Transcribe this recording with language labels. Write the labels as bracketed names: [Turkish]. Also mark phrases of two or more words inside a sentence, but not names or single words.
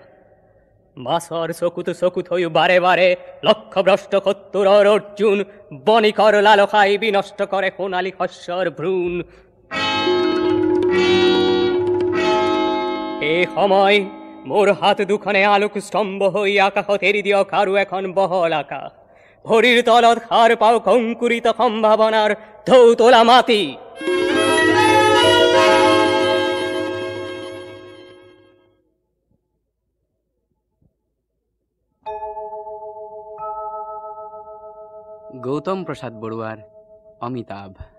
[Assamese] বাসর চকুত হই বারে বারে লক্ষ্যভ্রষ্ট কত্তুরর অর্জুন, বণিকর লালসাই বিনষ্ট করে সোণালী শস্যর ভ্রূণ। এই সময় মোর হাত দুখনে আলোক স্তম্ভ হই আকাশত এৰি দিয়ক আৰু এখন বহল আকাশ। ভৰিৰ তলত সাৰ পাও কংকুৰিত সম্ভাৱনাৰ ঢৌ তোলা মাটি। গৌতম প্রসাদ বড়ুয়ার অমিতাভ।